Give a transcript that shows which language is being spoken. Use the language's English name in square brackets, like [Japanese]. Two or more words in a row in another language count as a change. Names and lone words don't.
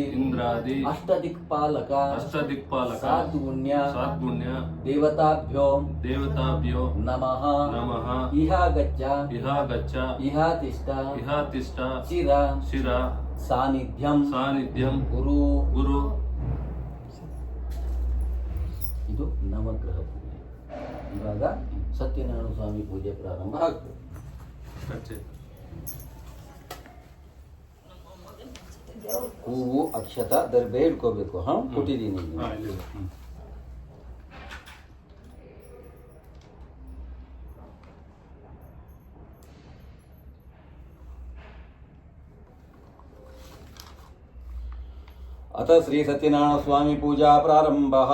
[Sanskrit] अष्टदिक्पालक सात्गुण्य देवताभ्यो नमः नमः इह गच्छ इह तिष्ठ शिर सानिध्यं गुरु [Kannada] ಇದು ನವಗ್ರಹ ಪೂಜೆ. ಇವಾಗ ಸತ್ಯನಾರಾಯಣ ಸ್ವಾಮಿ ಪೂಜೆ ಪ್ರಾರಂಭ ಆಗ್ತದೆ. ಹೂವು ಅಕ್ಷತ ದರ್ಬೆ ಇಟ್ಕೋಬೇಕು. ಕೊಟ್ಟಿದ್ದೀನಿ. [Sanskrit] अथ श्री सत्यनारायण स्वामी पूजा प्रारंभः